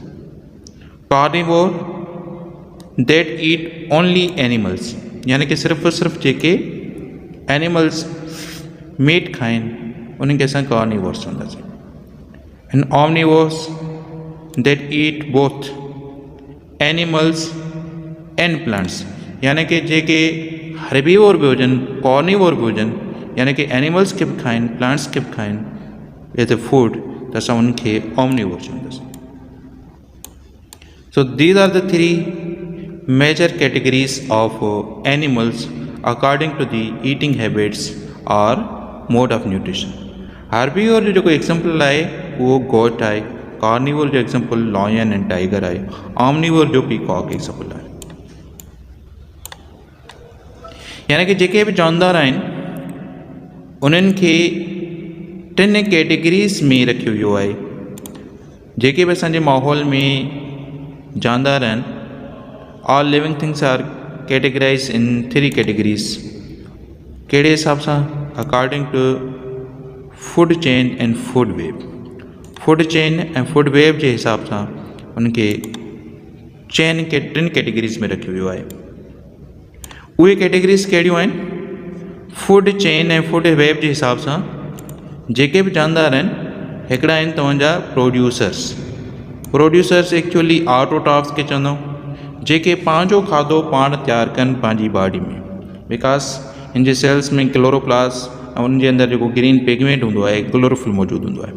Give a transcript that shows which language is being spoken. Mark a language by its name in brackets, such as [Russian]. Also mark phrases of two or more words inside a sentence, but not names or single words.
[English] कार्निवोर that eat only animals, [Sindhi] यानी कि सिर्फ़ जेके [English] animals meat [Sindhi] खाइनि उन्हनि खे असां कार्निवोर्स चवंदासीं। [English] एंड omnivores that eat both animals and plants, [Sindhi] यानी कि जेके हर्बीवोर भी हुजनि, कार्निवोर भी हुजनि, यानी कि एनिमल्स खे बि खाइनि, प्लांट्स खे बि खाइनि [English] as a food, [Sindhi] त असां उनखे omnivore चवंदासीं। [English] So these are the 3 major categories of animals according to the eating habits or mode of nutrition. [Sindhi] Herbivore जो जेको एग्जाम्पल आहे उहो गोट आहे, कार्निवोर जो एग्जाम्पल [English] lion and tiger [Sindhi] आहे, omnivore जो पीकॉक एग्जाम्पल आहे। यानी कि जेके बि जानदार आहिनि उन्हनि खे 3 कैटेगरीज़ में रखियो वियो आहे। जेके बि असांजे माहौल में जानदार आहिनि, [English] all living things are categorize in 3 categories. [Sindhi] कहिड़े हिसाब सां? [English] according to food chain and food web. food chain [Sindhi] ऐं [English] food web [Sindhi] जे हिसाब सां उनखे चेन के 3 कैटेगरीज़ में रखियो वियो आहे। उहे कैटेगरीज़ कहिड़ियूं आहिनि? [English] food chain [Sindhi] ऐं [English] food web [Sindhi] जे हिसाब सां जेके बि जानदार आहिनि हिकिड़ा आहिनि तव्हांजा [English] producers actually autotrophs [Sindhi] खे चवंदा आहियूं, जेके पंहिंजो खाधो पाण तयारु कनि पंहिंजी बॉडी में, बिकॉज हिन जे सेल्स में क्लोरोप्लास्ट ऐं उन जे अंदरि जेको [English] green pigment [Sindhi] हूंदो आहे क्लोरोफिल मौजूदु हूंदो आहे।